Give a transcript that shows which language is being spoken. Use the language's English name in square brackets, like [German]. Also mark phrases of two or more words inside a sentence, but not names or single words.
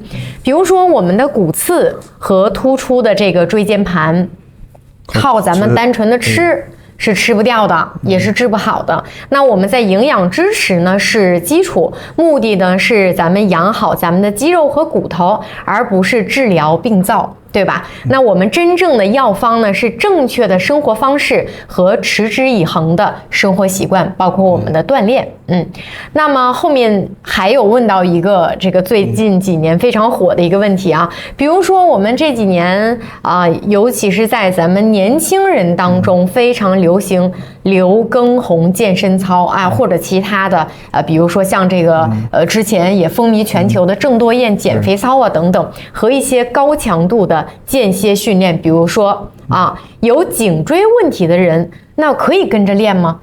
[Chinese] 比如說我們的骨刺和突出的這個椎間盤，靠咱們單純的吃是吃不掉的，也是治不好的。那我們在營養支持呢是基礎，目的呢是咱們养好咱們的肌肉和骨頭，而不是治療病灶，对吧？那我們真正的药方呢是正確的生活方式和持之以恆的生活習慣，包括我們的鍛鍊。那麼後面還有問到一個這個最近幾年非常火的一個問題比如說我們這幾年尤其是在咱們年輕人當中非常流行劉畊宏健身操或者其他的比如說像這個之前也風靡全球的郑多燕減肥操等等，和一些高強度的間歇訓練，比如說有頸椎問題的人，那可以跟着練嗎？